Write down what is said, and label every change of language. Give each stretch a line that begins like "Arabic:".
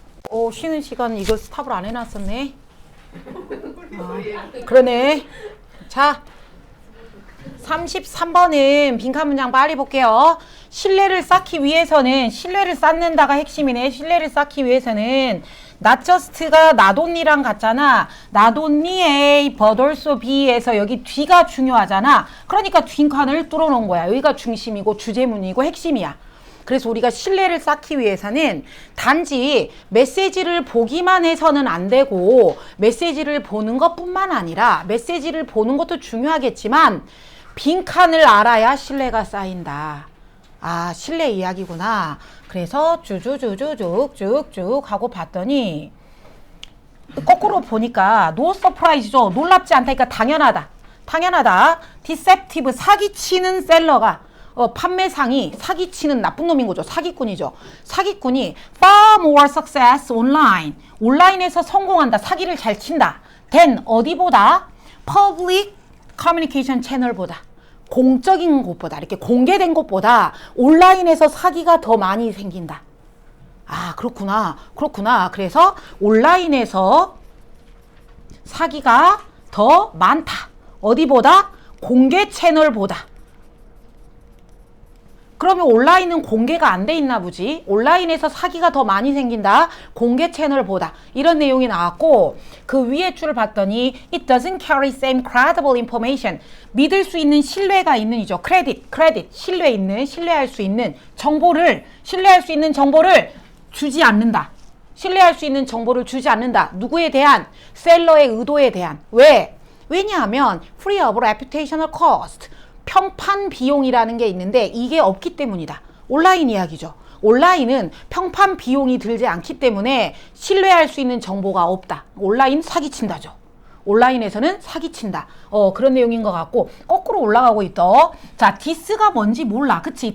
Korean: 오, 쉬는 시간 이거 스탑을 안 해놨었네. 아, 그러네. 자, 33번은 빈칸 문장 빨리 볼게요. 신뢰를 쌓기 위해서는, 신뢰를 쌓는다가 핵심이네. 신뢰를 쌓기 위해서는
English: not just
Korean: 가
English: not only
Korean: 랑 같잖아.
English: not only A, but also B
Korean: 에서 여기 뒤가 중요하잖아. 그러니까 빈칸을 뚫어놓은 거야. 여기가 중심이고 주제문이고 핵심이야. 그래서 우리가 신뢰를 쌓기 위해서는 단지 메시지를 보기만 해서는 안 되고 메시지를 보는 것뿐만 아니라 메시지를 보는 것도 중요하겠지만 빈칸을 알아야 신뢰가 쌓인다. 아, 실내 이야기구나. 그래서 쭉쭉쭉쭉 하고 봤더니 거꾸로 보니까
English: no surprise
Korean: 죠. 놀랍지 않다니까 당연하다. 당연하다. deceptive 사기치는 셀러가 판매상이 사기치는 나쁜 놈인 거죠. 사기꾼이죠. 사기꾼이
English: far more success online.
Korean: 온라인에서 성공한다. 사기를 잘 친다. than 어디보다?
English: public communication
Korean: 채널보다. 공적인 곳보다, 이렇게 공개된 곳보다 온라인에서 사기가 더 많이 생긴다. 아, 그렇구나. 그렇구나. 그래서 온라인에서 사기가 더 많다. 어디보다? 공개 채널보다. 그러면 온라인은 공개가 안 돼 있나 보지. 온라인에서 사기가 더 많이 생긴다. 공개 채널보다. 이런 내용이 나왔고 그 위에 줄을 봤더니
English: it doesn't carry same credible information.
Korean: 믿을 수 있는 신뢰가 있는 이죠.
English: credit.
Korean: 신뢰할 수 있는 정보를 주지 않는다. 신뢰할 수 있는 정보를 주지 않는다. 누구에 대한? 셀러의 의도에 대한. 왜? 왜냐하면
English: free of reputational cost.
Korean: 평판 비용이라는 게 있는데 이게 없기 때문이다. 온라인 이야기죠. 온라인은 평판 비용이 들지 않기 때문에 신뢰할 수 있는 정보가 없다. 온라인 사기친다죠. 온라인에서는 사기친다. 그런 내용인 것 같고 거꾸로 올라가고 있더. 자, 디스가 뭔지 몰라. 그치?